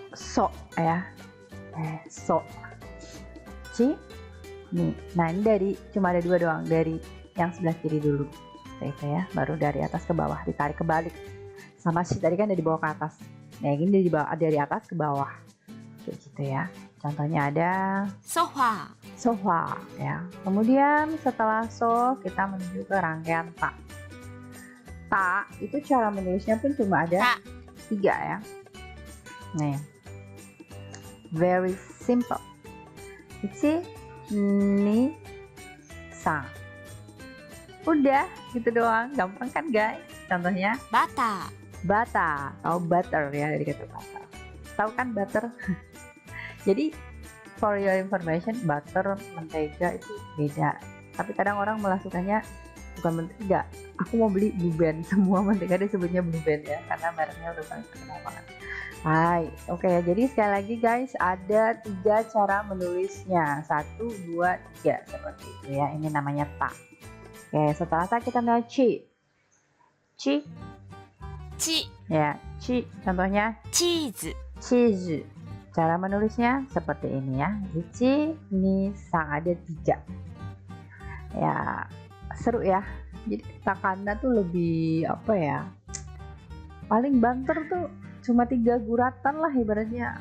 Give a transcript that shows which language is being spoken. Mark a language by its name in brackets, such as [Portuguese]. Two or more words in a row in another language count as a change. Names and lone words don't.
[Indonesian] So ya. So. Ci. Nih. Nah ini cuma ada 2 doang. Dari yang sebelah kiri dulu. Itu ya, baru dari atas ke bawah ditarik kebalik. Sama si tadi kan dari bawah ke atas. Nah ini dari atas ke bawah kayak gitu ya. Contohnya ada [Japanese] ソファー [Indonesian] sofa ya. Kemudian setelah so kita menuju ke rangkaian ta. Ta itu cara menulisnya pun cuma ada 3 ya. Nih, [English] very simple. [Japanese] Ichi, 二、三. [Indonesian] Udah gitu doang, gampang kan guys? Contohnya [Japanese] バタ [Indonesian] bata atau butter ya, dari kata butter. Tahu kan butter? Jadi [English] for your information, [Indonesian] butter mentega itu beda. Tapi kadang orang malah sukanya bukan mentega. Aku mau beli Blue Band, semua mentega disebutnya Blue Band ya, karena mereknya udah paling terkenal banget. Hai, oke ya. Jadi sekali lagi guys, ada 3 cara menulisnya. 1, 2, 3 seperti itu ya. Ini namanya ta. Oke, setelah ta kita lihat ci. Ci [Japanese] チ [Indonesian] ya, ci. Contohnya [Japanese] チーズ [Indonesian] cheese. Cara menulisnya seperti ini ya. [Japanese] 一、二、三, [Indonesian] ada 3. Ya, seru ya. Jadi katakana tuh lebih apa ya? Paling banter tuh cuma 3 guratan lah ibaratnya.